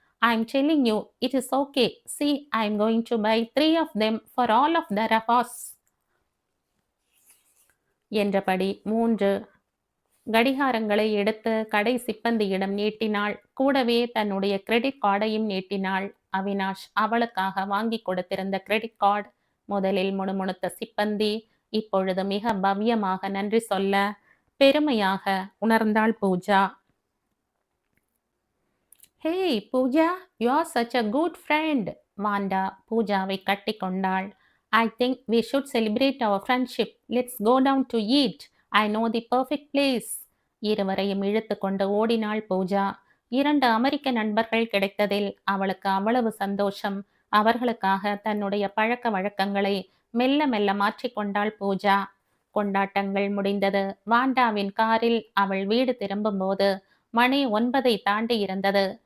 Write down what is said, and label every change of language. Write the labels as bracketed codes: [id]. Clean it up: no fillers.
[en] I'm telling you, it is okay. See, I'm going to buy 3 of them for all of the Rafas. [ta] என்றபடி 3 கடிகாரங்களை எடுத்து கடை சிப்பந்தியிடம் நீட்டினாள். கூடவே தன்னுடைய credit கார்டையும் நீட்டினாள். Avinash அவளுக்காக வாங்கி கொடுத்திருந்த கிரெடிட் கார்டு. முதலில் முணுமுணுத்த சிப்பந்தி இப்பொழுது மிக பவ்யமாக நன்றி சொல்ல பெருமையாக உணர்ந்தாள் Pooja. [en] Hey Pooja, you are such a good friend. [ta] வாண்டா பூஜாவை கட்டி கொண்டாள். [en] I think we should celebrate our friendship. Let's go down to eat. I know the perfect place. [ta] இருவரையும் இழுத்து கொண்டு ஓடினாள் பூஜா. 2 அமெரிக்க நண்பர்கள் கிடைத்ததில் அவளுக்கு அவ்வளவு சந்தோஷம். அவர்களுக்காக தன்னுடைய பழக்க வழக்கங்களை மெல்ல மெல்ல மாற்றிக்கொண்டாள் பூஜா. கொண்டாட்டங்கள் முடிந்தது. வாண்டாவின் காரில் அவள் வீடு திரும்பும்போது மணி 9 தாண்டி இருந்தது.